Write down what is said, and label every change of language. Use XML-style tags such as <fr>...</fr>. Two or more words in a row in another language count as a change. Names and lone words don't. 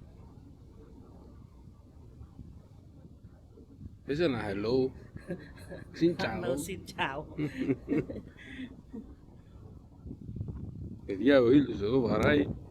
<el>Πες ένα hello.</el> <vi>Xin chào. Hello, xin chào.</vi> <el>Παιδιά, ο ήλιος εδώ βαράει.</el>